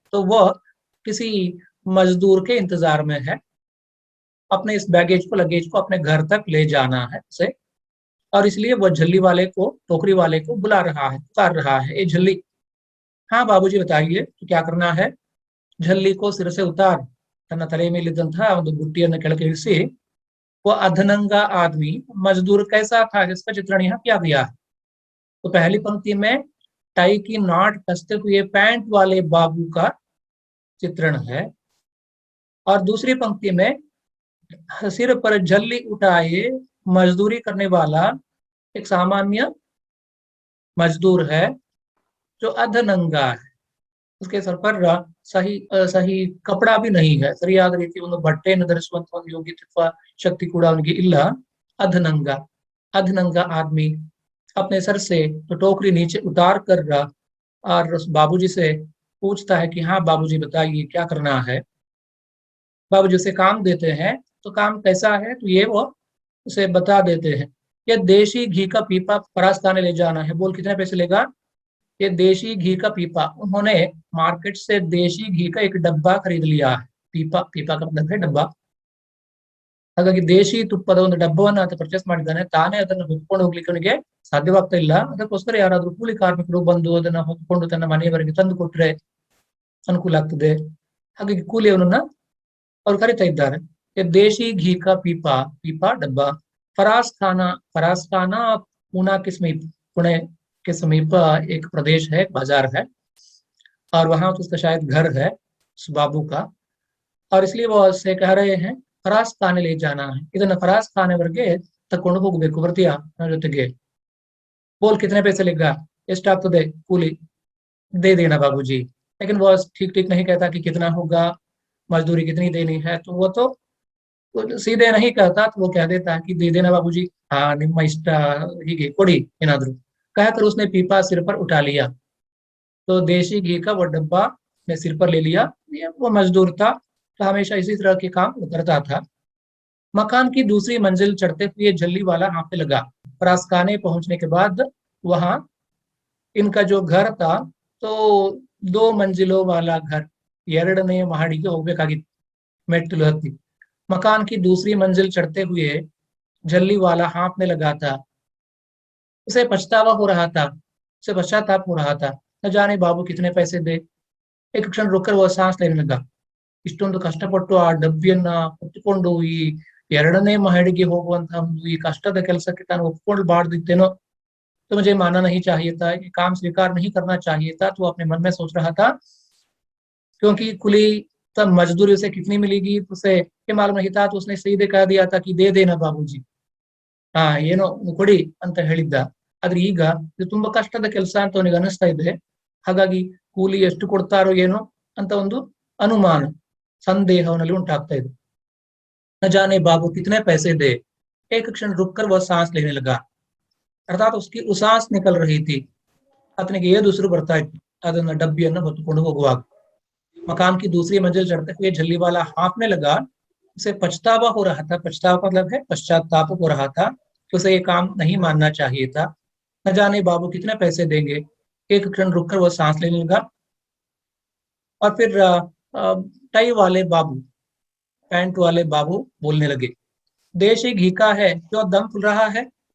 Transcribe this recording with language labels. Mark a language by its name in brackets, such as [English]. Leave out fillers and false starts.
[Hindi] तो वह किसी मजदूर के इंतजार में है, अपने इस बैगेज को, लगेज को अपने घर तक ले जाना है उसे। और इसलिए वह झल्ली वाले को, टोकरी वाले को बुला रहा है, पुकार रहा है, ए झल्ली। हाँ बाबूजी बताइए, तो क्या करना है? झल्ली को सिर से उतार, [Kannada] ತನ್ನ ತಲೆಯ ಮೇಲಿದ್ದಂತಹ ಒಂದು ಬುಟ್ಟಿಯನ್ನು ಕೆಳಗೆ ಇಳಿಸಿ [Hindi] वो अधनंगा आदमी मजदूर कैसा था जिसका चित्रण यहाँ किया गया है। तो पहली पंक्ति में टाई की नाट कसते हुए पैंट वाले बाबू का चित्रण है, और दूसरी पंक्ति में सिर पर झल्ली उठाए मजदूरी करने वाला एक सामान्य मजदूर है जो अधनंगा है। उसके सर पर सही कपड़ा भी नहीं है। [Kannada] ಸರಿಯಾದ ರೀತಿ ಒಂದು ಬಟ್ಟೆಯನ್ನು ಧರಿಸುವಂತ ಒಂದು ಯೋಗ್ಯತೆ ಅಥವಾ ಶಕ್ತಿ ಕೂಡ ಅವನಿಗೆ ಇಲ್ಲ। [Hindi] अधनंगा अधनंगा आदमी अपने सर से तो टोकरी नीचे उतार कर और उस बाबूजी से पूछता है कि हाँ बाबूजी बताइए क्या करना है। बाबूजी उसे काम देते हैं, तो काम कैसा है तो ये वो उसे बता देते हैं। ये देशी घी का पीपा परास्ताने ले जाना है। बोल कितने पैसे लेगा? ये देशी घी का पीपा। उन्होंने मार्केट से देशी घी का एक डब्बा खरीद लिया है। पीपा पीपा का मतलब है डब्बा। [Kannada] ಹಾಗಾಗಿ ದೇಶಿ ತುಪ್ಪದ ಒಂದು ಡಬ್ಬವನ್ನು ಆತ ಪರ್ಚೇಸ್ ಮಾಡಿದ್ದಾನೆ, ತಾನೇ ಅದನ್ನು ಹೊತ್ಕೊಂಡು ಹೋಗ್ಲಿಕ್ಕೆ ಅವನಿಗೆ ಸಾಧ್ಯವಾಗ್ತಾ ಇಲ್ಲ। ಅದಕ್ಕೋಸ್ಕರ ಯಾರಾದ್ರೂ ಕೂಲಿ ಕಾರ್ಮಿಕರು ಬಂದು ಅದನ್ನ ಹೊತ್ಕೊಂಡು ತನ್ನ ಮನೆಯವರೆಗೆ ತಂದು ಕೊಟ್ರೆ ಅನುಕೂಲ ಆಗ್ತದೆ, ಹಾಗಾಗಿ ಕೂಲಿಯವನನ್ನ ಅವ್ರು ಕರಿತಾ ಇದ್ದಾರೆ। [Hindi] ದೇಶಿ घी का पीपा पीपा डब्बा। फरास खाना पूना के समीप, पुणे के समीप एक प्रदेश है, एक बाजार है, और वहां तो उसका शायद घर है उस बाबू का, और इसलिए वो उससे कह रहे हैं फरास खाने ले जाना है। [Kannada] ಇದನ್ನ ಫರಾಸ್ ಖಾನೆವರೆಗೆ ತಕೊಂಡು ಹೋಗಬೇಕು, ಬರ್ತೀಯಾ ನನ್ನ ಜೊತೆಗೆ? [Hindi] बोल कितने पैसे लेगा, [Kannada] ಎಷ್ಟಾಗ್ತದೆ ಕೂಲಿ? [Hindi] दे देना बाबूजी। लेकिन वो ठीक ठीक नहीं कहता कि कितना होगा, मजदूरी कितनी देनी है, तो वो तो सीधे नहीं कहता, तो वो कह देता है कि दे देना बाबूजी, हाँ [Kannada] ನಿಮ್ಮ ಇಷ್ಟ, ಹೀಗೆ ಕೊಡಿ ಏನಾದ್ರು [Hindi] कहकर उसने पीपा सिर पर उठा लिया। तो देशी घी का वो डब्बा ने सिर पर ले लिया। वो मजदूर था तो हमेशा इसी तरह के काम वो करता था। मकान की दूसरी मंजिल चढ़ते हुए झल्ली वाला हाँफने लगा। परास्काने पहुंचने के बाद वहां इनका जो घर था तो 2 मंजिलों वाला घर, [Kannada] 2ನೇ ಮಹಡಿಗೆ ಹೋಗ್ಬೇಕಾಗಿತ್ತು, ಮೆಟ್ಟಿಲು ಹತ್ತಿ। [Hindi] मकान की दूसरी मंजिल चढ़ते हुए झल्ली वाला हाँफने लगा था। उसे पछतावा हो रहा था, उसे पश्चाताप हो रहा था। न जाने बाबू कितने पैसे दे। एक क्षण रुककर वह सांस लेने लगा। [Kannada] ಇಷ್ಟೊಂದು ಕಷ್ಟಪಟ್ಟು ಆ ಡಬ್ಬಿಯನ್ನ ಹೊತ್ತುಕೊಂಡು ಈ 2ನೇ ಮಹಡಿಗೆ ಹೋಗುವಂತಹ ಒಂದು ಈ ಕಷ್ಟದ ಕೆಲಸಕ್ಕೆ ತಾನು ಒಪ್ಕೊಳ್ಬಾರ್ದಿತ್ತೇನೋ। [Hindi] तो मुझे मानना नहीं चाहिए था, ये काम स्वीकार नहीं करना चाहिए था, तो अपने मन में सोच रहा था। क्योंकि कुली तब मजदूरी उसे कितनी मिलेगी तो उसे ये मालूम नहीं था, तो उसने सीधे कह दिया था कि दे देना बाबूजी, [Kannada] ಹಾ ಏನೋ ಕೊಡಿ ಅಂತ ಹೇಳಿದ್ದ। ಆದ್ರೆ ಈಗ ಇದು ತುಂಬಾ ಕಷ್ಟದ ಕೆಲಸ ಅಂತ ಅವನಿಗೆ ಅನಿಸ್ತಾ ಇದೆ, ಹಾಗಾಗಿ ಕೂಲಿ ಎಷ್ಟು ಕೊಡ್ತಾರೋ ಏನೋ ಅಂತ ಒಂದು ಅನುಮಾನ, संदेह ಅವನಲ್ಲಿ ಉಂಟಾಗ್ತಾ ಇದೆ। [Hindi] न जाने बाबू कितने पैसे दे। एक क्षण रुककर वह सांस लेने लगा, अर्थात उसकी उसास निकल रही थी। [Kannada] ಆತನಿಗೆ ಏದುಸಿರು ಬರ್ತಾ ಇತ್ತು ಅದನ್ನ ಡಬ್ಬಿಯನ್ನು ಹೊತ್ತುಕೊಂಡು ಹೋಗುವಾಗ। [Hindi] मकान की दूसरी मंजिल चढ़ते हुए झल्ली वाला हाँफने लगा। उसे पछतावा हो रहा था, पछतावा मतलब है पश्चाताप हो रहा था कि उसे ये काम नहीं मानना चाहिए था। न जाने बाबू कितने पैसे देंगे। एक क्षण रुककर वह सांस लेने लगा, और फिर टाई वाले बाबू, पैंट वाले बाबू बोलने लगे, देशी घी का है, क्यों दम फूल रहा है?